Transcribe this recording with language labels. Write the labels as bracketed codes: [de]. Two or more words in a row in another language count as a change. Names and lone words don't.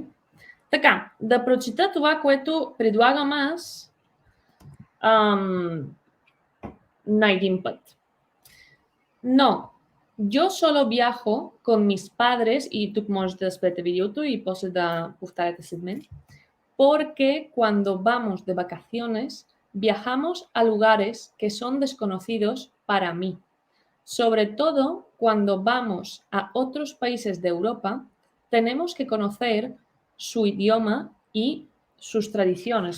[bg] Така, да прочита това, което предлагам аз на един път. Но, [es] yo solo viajo con mis padres, [bg] и тук можете да спрете видеото и после да повтаряте след мен, [es] porque cuando vamos de vacaciones viajamos a lugares que son desconocidos para mí. Sobre todo cuando vamos a otros países de Europa, tenemos que conocer su idioma y sus tradiciones.